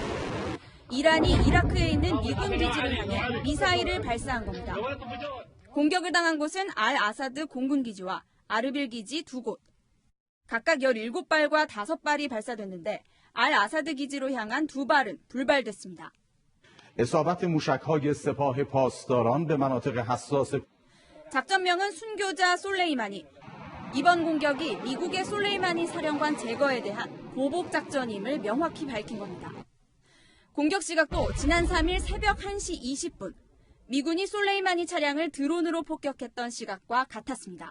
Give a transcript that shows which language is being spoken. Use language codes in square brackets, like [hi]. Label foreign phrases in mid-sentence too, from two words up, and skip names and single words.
[ko] 이란이 이라크에 있는 미군 기지를 향해 미사일을 발사한 겁니다. 공격을 당한 곳은 알 아사드 공군 기지와 아르빌 기지 두 곳. 각각 17발과 5발이 발사됐는데 알 아사드 기지로 향한 2발은 불발됐습니다. [fa] اصابت موشک‌های سپاه پاسداران به مناطق حساس. [ko] 작전명은 순교자 솔레이마니. 이번 공격이 미국의 솔레이마니 사령관 제거에 대한 보복 작전임을 명확히 밝힌 겁니다. 공격 시각도 지난 3일 새벽 1시 20분. 미군이 솔레이마니 차량을 드론으로 폭격했던 시각과 같았습니다.